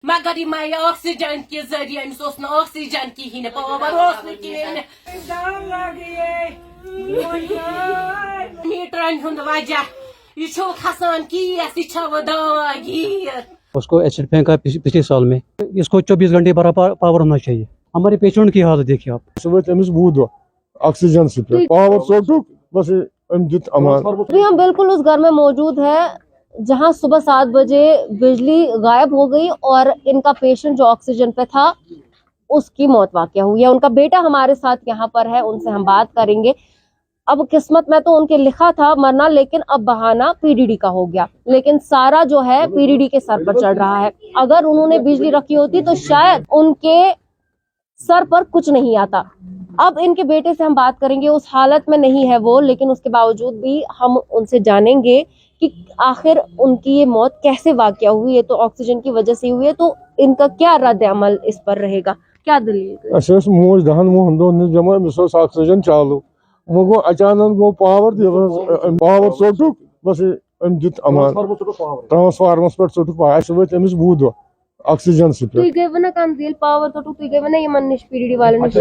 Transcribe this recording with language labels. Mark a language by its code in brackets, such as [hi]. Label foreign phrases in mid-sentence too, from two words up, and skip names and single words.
[ur] مگر یہ مایا آکسیجن کے ذریعے [ks] امس اوس نہ آکسیجن کہین پاور اوس نہ کہین میٹرن ہند وجہ یہ چھو کھسان کیس یہ چھو دوا گیر [ur] اس کو ایسڈ پھینکا پچھلے سال میں. اس کو 24 گھنٹے برابر پاور ہونا چاہیے. ہمارے پیشنٹ کی حالت دیکھیے آپ. [ks] آکسیجن سے پاور ژوٚٹُکھ بس أمۍ دیُت امان. [ur] ابھی ہم بالکل اس گھر میں موجود ہیں جہاں صبح 7 بجے بجلی غائب ہو گئی اور ان کا پیشنٹ جو آکسیجن پہ تھا اس کی موت واقع ہوئی ہے. ان کا بیٹا ہمارے ساتھ یہاں پر ہے, ان سے ہم بات کریں گے. اب قسمت میں تو ان کے لکھا تھا مرنا, لیکن اب بہانہ پی ڈی ڈی کا ہو گیا. لیکن سارا جو ہے پی ڈی ڈی کے سر پر چڑھ رہا ہے. اگر انہوں نے بجلی رکھی ہوتی تو شاید ان کے سر پر کچھ نہیں آتا. اب ان کے بیٹے سے ہم بات کریں گے, اس حالت میں نہیں ہے وہ, لیکن اس کے باوجود بھی ہم ان سے جانیں گے کہ آخر ان کی یہ موت کیسے واقع ہوئی ہے. تو آکسیجن کی وجہ سے ہوئی ہے, تو ان کا کیا رد عمل اس پر رہے گا, کیا دلیل؟ [ks] موج 10 وُہن دۄہن جمع أمِس اوس آکسیجن چالو, وۄنۍ گوٚو اچانک گوٚو پاور ژوٚٹُکھ بس أمۍ دیُت امان. ٹرانسفارمس پٮ۪ٹھ ژوٚٹُکھ اَسہِ وٲتۍ أمِس 2 دۄہ آکسیجن سۭتۍ. تُہۍ گٔیوٕ نا کنزیل پاور ژوٚٹُکھ, تُہۍ گٔیوٕ نا یِمن نِش پی ڈی ڈی والٮ۪ن نِش؟